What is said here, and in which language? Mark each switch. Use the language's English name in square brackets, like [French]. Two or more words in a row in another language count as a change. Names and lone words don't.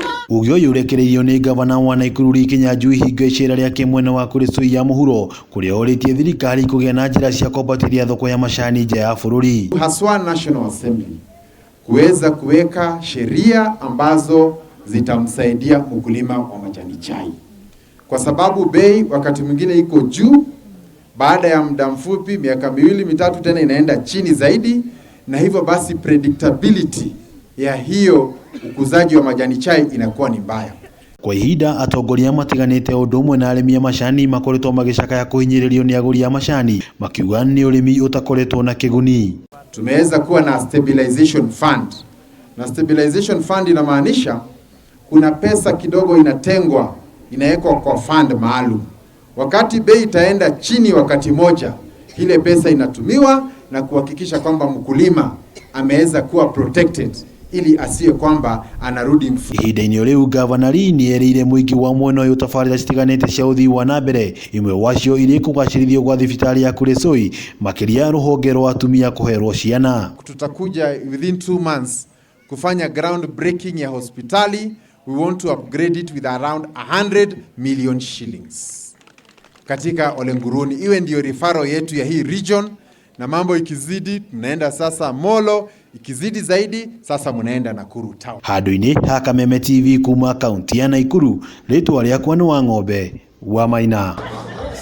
[Kikuyu] Ugio yurekereirio ni Ngavana wa Naikuru Lee Kinyanjuri hingo icera riake mwena wa kurisoi ya muhuro kuria oritie thirikari kugia na njira cia kwambatithia thoko ya macaani nje ya bururi. [Swahili] Haswa National Assembly kuweza kuweka sheria ambazo zitamsaidia mkulima wa majani chai, kwa sababu bei wakati mwingine iko juu, baada ya muda mfupi miaka 2-3 tena inaenda chini zaidi, na hivyo basi predictability ya hiyo ukuzaji wa majani chai inakuwa ni mbaya. [Kikuyu] Kwa ihinda atongoria matiganite undu umwe na arimi a macaani makoretwo magicakaya kuhinyiririo ni aguri a macaani makiuga ni urimi utakoretwo na kiguni. [Swahili] Tumeweza kuwa na [English] stabilization fund, [Swahili] na [English] stabilization fund [Swahili] inamaanisha kuna pesa kidogo inatengwa, inawekwa kwa fund maalum. Wakati bei itaenda chini wakati moja, ile pesa inatumiwa na kuhakikisha kwamba mkulima ameweza kuwa protected ili asiye kwamba anarudi mfu. [Kikuyu] Ihinda-inĩ riu Ngavana Lee ni erire muingi wa mwena uyu tabarĩra citiganĩte cia uthii wa nambere, imwe wacio iri kugacĩrithio gwa thibitari ya kurisoi makiria ruhonge rwa atumia kuherwo ciana. [Swahili] Tutakuja [English] within 2 months [Swahili] kufanya [English] ground breaking [Swahili] ya hospitali. [English] We want to upgrade it with around 100 million shillings [Swahili] katika Ole Nguruni, iwe ndio referral yetu ya hii region. Na mambo ikizidi mnaenda sasa Molo, ikizidi zaidi sasa mnaenda Nakuru town. [Kikuyu] Handu-ini ha Kameme TV kuma kaunti ya Naikuru, ritwa riakwa ni wa ng'ombe wa Maina.